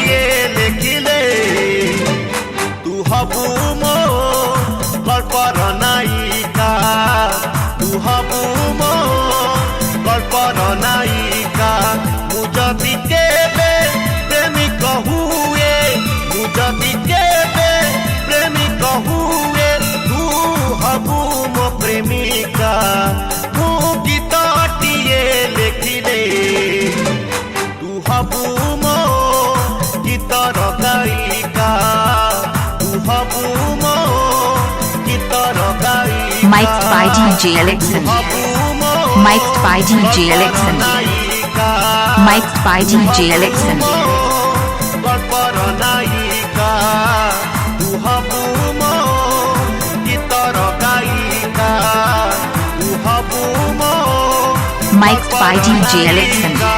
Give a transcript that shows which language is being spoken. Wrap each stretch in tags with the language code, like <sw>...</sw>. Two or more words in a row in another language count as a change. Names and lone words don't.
<or>ତୁ ହେବୁ ମୋ ଗଳ୍ପର ନାୟିକା ତୁ ହେବୁ ମୋ ଗଳ୍ପର ନାୟିକା ମୁହିଁ କେବେ ପ୍ରେମିକ ହୁଏ ମୁହିଁ କେବେ ପ୍ରେମିକ ହୁଏ ତୁ ହେବୁ ମୋ ପ୍ରେମିକା ମୁ ଗୀତଟିଏ ଲେଖିଲେ ହେବୁ ମୋ ଗୀତର ଗାୟିକା ତୁ ହେବୁ ମୋ ଗୀତର ଗାୟିକା</or> <en>Mixed by DJ Alexan. Mixed by DJ Alexan. Mixed by DJ Alexan.</en> <or>ଗଳ୍ପର ନାୟିକା ତୁ ହେବୁ ମୋ ଗୀତର ଗାୟିକା ତୁ ହେବୁ ମୋ</or> <en>Mixed by DJ Alexan.</en>